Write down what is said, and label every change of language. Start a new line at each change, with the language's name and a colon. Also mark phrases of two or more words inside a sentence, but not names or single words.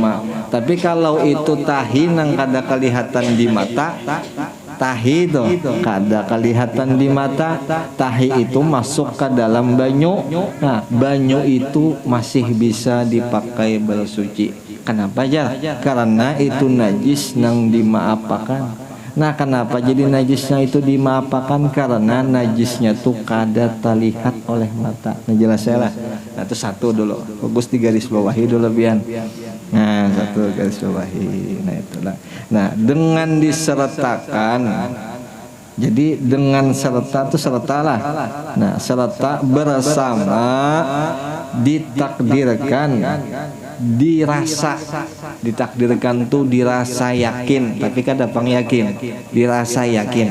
Banjar: Tapi kalau itu tahi nang kada kelihatan di mata, tahi itu kada kelihatan di mata, tahi itu masuk ke dalam banyu.
Indonesian: Nah, banyu itu masih bisa dipakai bersuci.
Banjar: Kenapa aja? Karena itu najis nang dimaapakan. Nah, kenapa jadi najisnya itu dimaapakan? Karena najisnya tuh kada terlihat oleh mata. Nah, jelas saya lah. Nah, itu satu dulu. Fokus di garis bawahi dulu bian. Nah, satu garis bawahi. Nah, itulah. Nah, dengan disertakan. Jadi dengan serta itu sertalah. Nah, serta bersama ditakdirkan, dirasa, ditakdirkan tuh dirasa yakin, tapi kan dapat yakin, dirasa yakin.